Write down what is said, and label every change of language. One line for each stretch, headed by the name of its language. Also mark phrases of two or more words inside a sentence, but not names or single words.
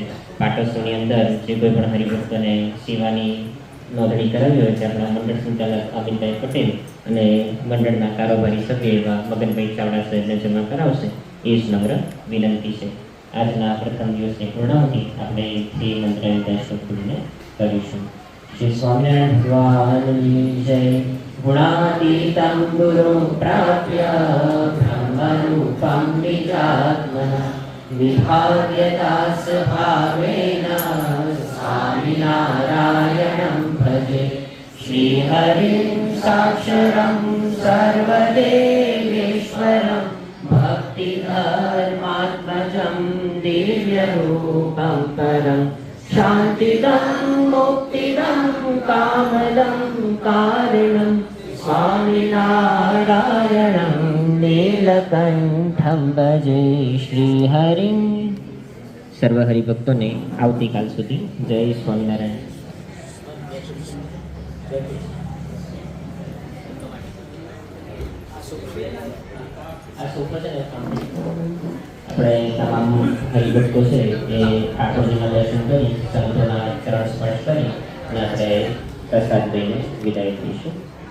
Gujarati: પાટોત્સવની અંદર જે કોઈ પણ હરિભક્તોને સેવાની નોંધણી કરાવી હોય તે આપણા મંડળ સંચાલક અમિતભાઈ પટેલ અને મંડળના કારોબારી સભ્ય એવા મગનભાઈ ચાવડા સાહેબને જમા કરાવશે એ જ નમ્ર વિનંતી છે. આજના પ્રથમ દિવસની પૂર્ણાવતી આપણે શ્રી મંત્ર શોધીને કરીશું. શ્રી સ્વામિનારાયણ ભગવાનની જય.
Sanskrit: ગુણાતીતં ગુરું પ્રાપ્ય બ્રહ્મરૂપં નિજાત્મનઃ विभाव्यदास भावेन स्वामिनारायणं भजे श्रीहरिं साक्षरं सर्वदेवेश्वरं भक्तिधर्मात्मजं दिव्यरूपं परं शान्तिदं मुक्तिदं कामदं कारणं स्वामिनारायणं નીલકંઠમ ભજે શ્રીહરિં.
Gujarati: સર્વ હરિભક્તોને આવતીકાલ સુધી જય સ્વામિનારાયણ. આ સોફો છે ને આપણે તમામ હરિભક્તો છે એ ઠાકોરજીના દર્શન કરી સંતોના ચરણ સ્પર્શ કરી અને આપણે પ્રસાદ લઈને વિદાય થઈશું.